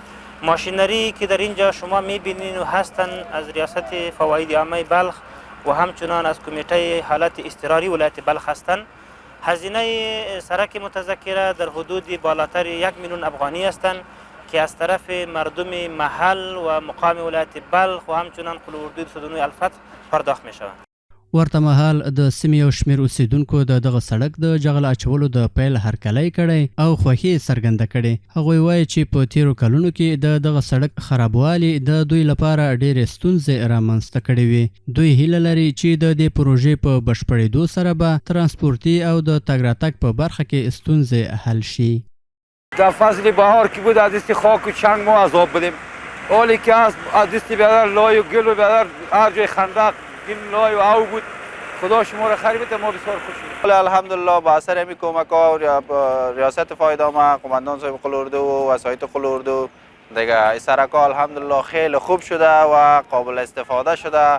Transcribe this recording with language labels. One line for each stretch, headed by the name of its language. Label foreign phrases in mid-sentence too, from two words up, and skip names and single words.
Persian: ماشینری که در اینجا شما میبینین و هستن از ریاست فواید عامه بلخ و همچنان از کمیته حالت اضطراری ولایت بلخ هستند. هزینه سرک متذکره در حدود بالاتر 1 میلیون افغانی هستند که از طرف مردم محل و مقام ولایت بلخ و همچنان قل اردو 209 الفتح پرداخت می شوند.
Pashto: ورته مهال د سیمې یو شمېر اوسیدونکو د دغه سړک د جغل اچولو د پیل هرکلی کړی او خوښي څرګنده کړې. هغوی وایي چې په تیرو کلونو کې د دغه سړک خرابوالي د دوی لپاره ډېرې ستونزې رامنځته کړې وي. دوی هیله لري چې د دې پروژې په بشپړېدو سره به ترانسپورتي او د تګ راتګ په برخه کې ستونزې حل شي.
Persian: در فصل بهار که بود از دست خاک و چنگ ما عذاب بودیم. حالی که از دست بیادر لای و گل و بیادر هر جای خندق این لای و او بود. خدا شما را خیر بده، ما بسیار خوشیم. الحمدلله با اثر همین کمک ها ریاست فواید عامه قماندان صاحب قل اردو و وسایط قل اردو دیگه این سرک ها الحمدلله خیلی خوب شده و قابل استفاده شده.